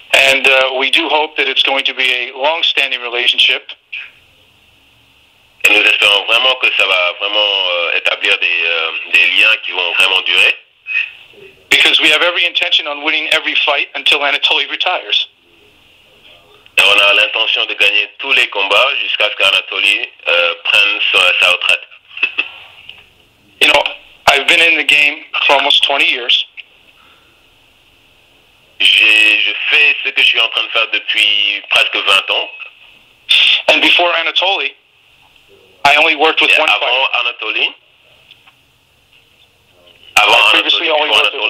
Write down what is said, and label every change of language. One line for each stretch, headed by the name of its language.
English: And we do hope that it's going to be a long-standing relationship.
French: Et nous espérons vraiment que ça va vraiment établir des liens qui vont vraiment durer.
English: Because we have every intention on winning every fight until Anatoly retires.
French: Et on a l'intention de gagner tous les combats jusqu'à ce qu'Anatoly prenne sa retraite.
English: You know, I've been in the game for almost 20 years.
French: Je fais ce que je suis en train de faire depuis presque 20 ans.
English: And before Anatoly, I only worked with one fighter.
French: Avant
English: Previously, only worked with one